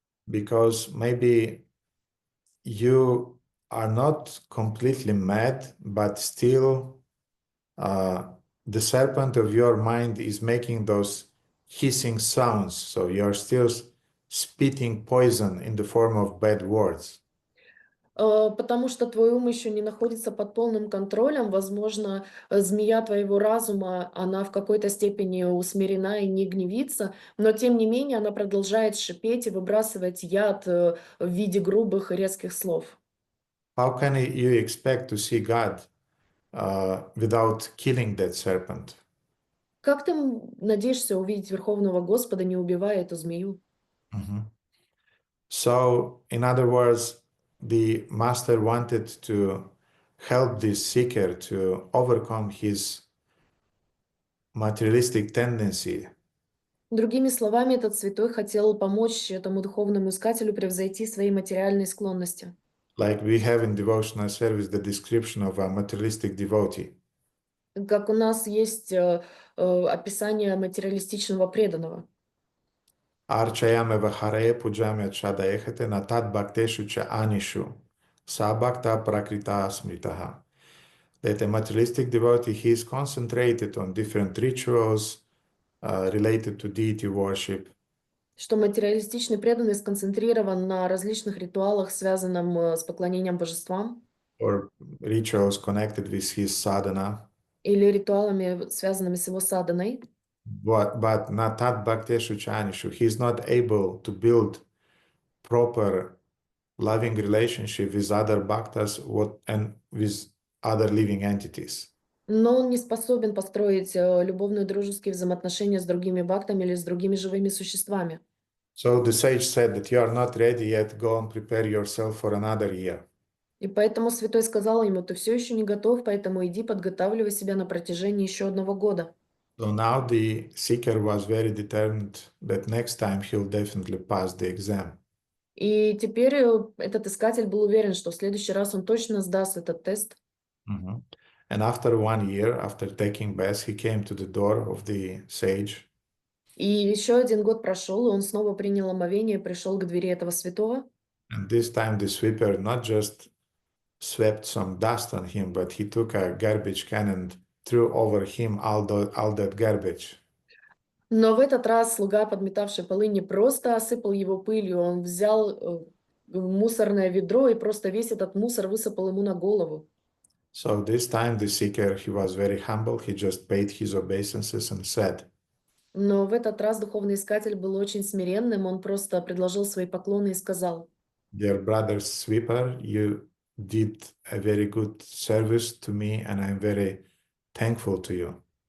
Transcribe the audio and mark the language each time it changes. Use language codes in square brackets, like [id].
[en] because maybe you are not completely mad, but still the serpent of your mind is making those hissing sounds. So you're still spitting poison in the form of bad words. [ru] потому что твой ум еще не находится под полным контролем. Возможно, змея твоего разума, она в какой-то степени усмирена и не гневится, но тем не менее она продолжает шипеть и выбрасывать яд в виде грубых и резких слов. [en] How can you expect to see God without killing that serpent? [ru] Как ты надеешься увидеть Верховного Господа, не убивая эту змею? [en] So, in other words, the master wanted to help this seeker to overcome his materialistic tendency. [ru] Другими словами, этот святой хотел помочь этому духовному искателю превзойти свои материальные склонности. [en] Like we have in devotional service the description of a materialistic devotee. [ru] Как у нас есть описание материалистичного преданного. [sa] Archayame vahare pujamya chadaechete natat bhakteshu cha anishu. Sabhakta prakrita smritaha. [en] That a materialistic devotee, he is concentrated on different rituals related to deity worship, [ru] Что материалистичный преданный сконцентрирован на различных ритуалах, связанных с поклонением божествам, [en] or rituals connected with his sadhana, [ru] или ритуалами, связанными с его садhaной, [sa] but natat bhakteshu cha anishu. [en] He is not able to build proper loving relationship with other bhaktas and with other living entities. [ru] но он не способен построить любовные дружеские взаимоотношения с другими бхактами или с другими живыми существами. [en] So the sage said that you are not ready yet, go and prepare yourself for another year. [ru] И поэтому святой сказал ему: ты все еще не готов, поэтому иди подготавливай себя на протяжении еще 1 года. [en] So now the seeker was very determined that next time he'll definitely pass the exam. [ru] И теперь этот искатель был уверен, что в следующий раз он точно сдаст этот тест. Mhm. [en] And after 1 year, after taking bath, he came to the door of the sage. [ru] И еще 1 год прошел, и он снова принял омовение и пришел к двери этого святого. [en] And this time the sweeper not just swept some dust on him, but he took a garbage can and threw over him all that garbage. [ru] Но в этот раз слуга, подметавший полы, не просто осыпал его пылью, он взял мусорное ведро и просто весь этот мусор высыпал ему на голову. [en] So this time the seeker, he was very humble. He just paid his obeisances and said, [ru] Но в этот раз духовный искатель был очень смиренным, он просто предложил свои поклоны и сказал: [en] "Dear brother sweeper, you did a very good service to me, and I'm very thankful to you."